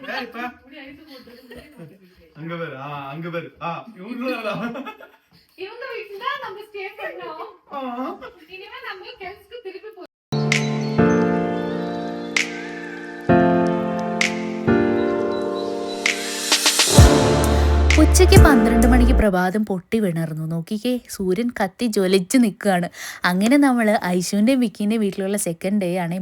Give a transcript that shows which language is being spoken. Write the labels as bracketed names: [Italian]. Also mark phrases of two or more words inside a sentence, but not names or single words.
[Tamil] அங்க பேரு அங்க பேரு இவங்க வீட்டுல தான் நம்ம ஸ்டே பண்ணோம். இனிமே நம்ம கெல்ஸ்க்கு திருப்பி போ. [Malayalam] ഉച്ചയ്ക്ക് 12 മണിക്ക് പ്രഭാതം പൊട്ടി വീണായിരുന്നു. നോക്കിക്കേ, സൂര്യൻ കത്തി ജ്വലിച്ച് നിൽക്കുകയാണ്. അങ്ങനെ നമ്മൾ ഐശുവിൻ്റെയും വിക്കീൻ്റെയും വീട്ടിലുള്ള [English] second day [Malayalam] ആണ്.